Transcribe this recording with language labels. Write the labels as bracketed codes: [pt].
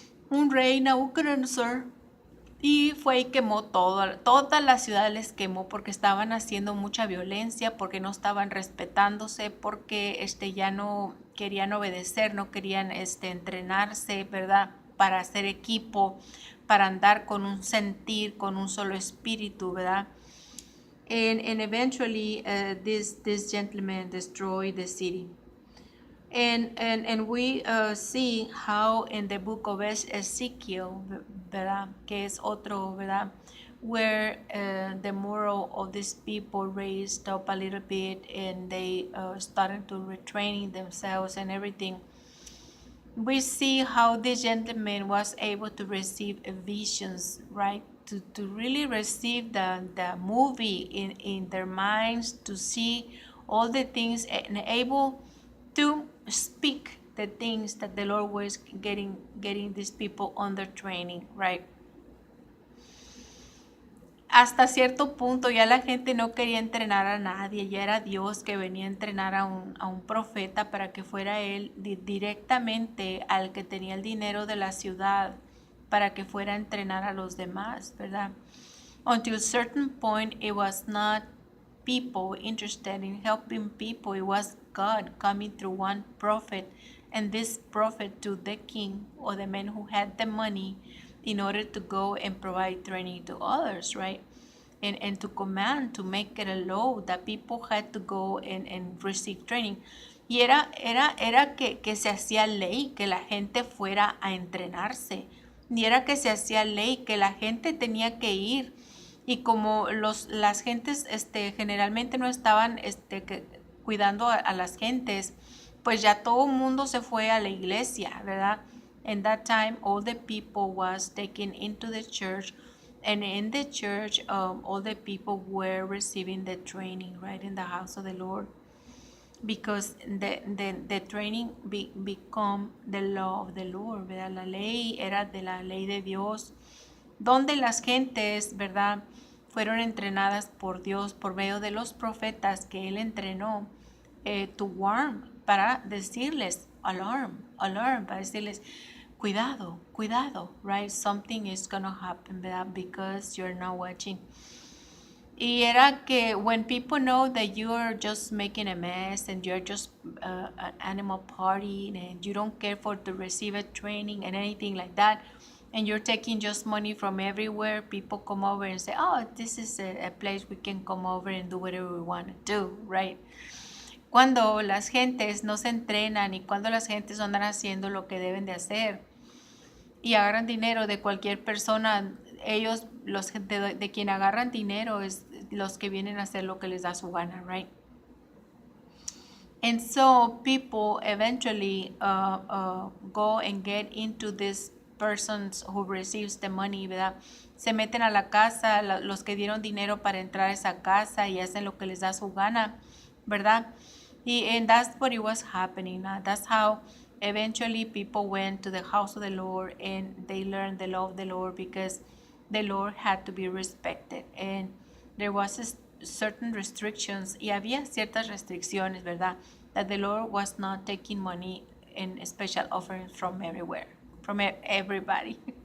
[es] Un rey, Nabucodonosor, y fue y quemó toda la ciudad les quemó porque estaban haciendo mucha violencia, porque no estaban respetándose, porque ya no querían obedecer, no querían entrenarse, ¿verdad? Para hacer equipo, para andar con un sentir, con un solo espíritu, ¿verdad? [en] And eventually this gentleman destroyed the city. And we see how in the book of Ezekiel, ¿verdad? [es] Que es otro, ¿verdad? [en] Where the moral of these people raised up a little bit and they started to retraining themselves and everything. We see how this gentleman was able to receive visions, right? To really receive the movie in their minds, to see all the things and able to speak the things that the Lord was getting these people under training, right? [es] Hasta cierto punto ya la gente no quería entrenar a nadie, ya era Dios que venía a entrenar a un profeta para que fuera él directamente al que tenía el dinero de la ciudad para que fuera a entrenar a los demás, ¿verdad? [en] Until a certain point it was not people interested in helping people, it was God coming through one prophet, and this prophet to the king or the men who had the money in order to go and provide training to others, right? And to command, to make it a law that people had to go and receive training. [es] Y era que se hacía ley que la gente fuera a entrenarse. Y era que se hacía ley que la gente tenía que ir. Y como las gentes generalmente no estaban cuidando a las gentes, pues ya todo el mundo se fue a la iglesia, ¿verdad? [en] In that time, all the people was taken into the church, and in the church, all the people were receiving the training, right, in the house of the Lord, because the training become the law of the Lord, ¿verdad? [es] La ley era de la ley de Dios, donde las gentes, ¿verdad?, fueron entrenadas por Dios por medio de los profetas que Él entrenó, [en] to warn, [es] para decirles, alarm, para decirles, cuidado, right? [en] Something is gonna happen, ¿verdad? Because you're not watching. [es] Y era que [en] when people know that you are just making a mess and you're just an animal party and you don't care for to receive a training and anything like that, and you're taking just money from everywhere, people come over and say, oh, this is a place we can come over and do whatever we want to do, right? [es] Cuando las gentes no se entrenan y cuando las gentes andan haciendo lo que deben de hacer y agarran dinero de cualquier persona, ellos, los de quien agarran dinero es los que vienen a hacer lo que les da su gana, right? [en] And so people eventually go and get into this persons who receives the money, ¿verdad? [es] Se meten a la casa, los que dieron dinero para entrar a esa casa y hacen lo que les da su gana, ¿verdad? [en] And that's what it was happening. That's how eventually people went to the house of the Lord and they learned the law of the Lord because the Lord had to be respected. And there was certain restrictions, [es] y había ciertas restricciones, ¿verdad? [en] That the Lord was not taking money in special offerings from everywhere, from everybody.